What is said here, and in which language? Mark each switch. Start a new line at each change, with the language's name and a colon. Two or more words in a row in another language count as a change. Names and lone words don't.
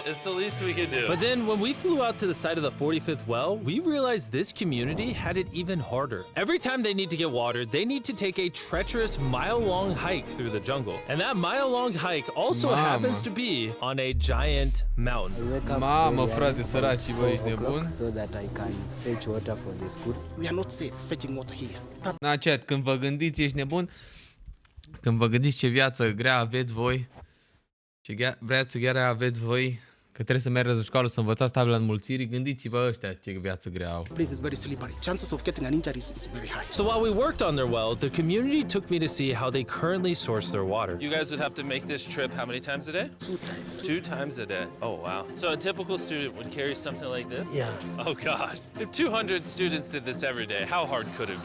English: It's the least we could do. But then when we flew out to the site of the 45th well, we realized this community had it even harder. Every time they need to get water, they need to take a treacherous mile-long hike through the jungle. And that mile-long hike also happens to be on a giant mountain.
Romanian: Mamă, frate, săracii, bă, ești nebun?
English: So that I can fetch water for the school. We are not safe fetching water here.
Romanian: Na, chat, când vă gândiți, ești nebun? Când vă gândiți ce viață grea aveți voi, ce viață grea aveți voi, că trebuie să mergeți la școală să învățați tabela înmulțirii, gândiți-vă ăștia ce viață grea au.
English: Place is very slippery. Chances of getting an injury is very high. So while we worked on their well, the community took me to see how they currently source their water. You guys would have to make this trip how many times a day? 2 times. 2 times a day. Oh, wow. So a typical student would carry something like this? Yeah. Oh, God. If 200 students did this every day, how hard could it be?